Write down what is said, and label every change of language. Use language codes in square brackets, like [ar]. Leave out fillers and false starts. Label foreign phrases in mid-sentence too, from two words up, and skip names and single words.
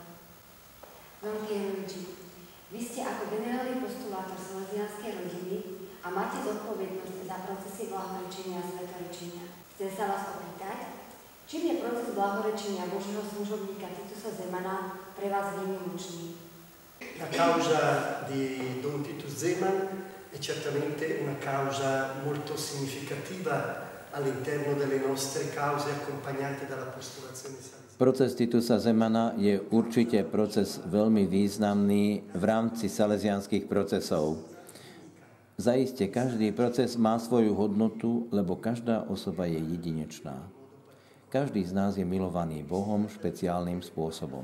[sk] Don Pierluigi, vy ste ako generálny postulátor salesianskej rodiny a máte zodpovednosť za procesy blahorečenia a svetorečenia. Chcem sa vás opýtať, čím je proces blahorečenia Božieho služobníka Titusa Zemana pre vás výnimočný? [it] La causa di Don Titus Zeman è certamente una causa molto significativa all'interno delle nostre cause accompagnate dall'apostolazione salesiana. [sk] Proces Titusa Zemana je určite proces veľmi významný v rámci salesianských procesov. Zaiste každý proces má svoju hodnotu, lebo každá osoba je jedinečná. Každý z nás je milovaný Bohom špeciálnym spôsobom.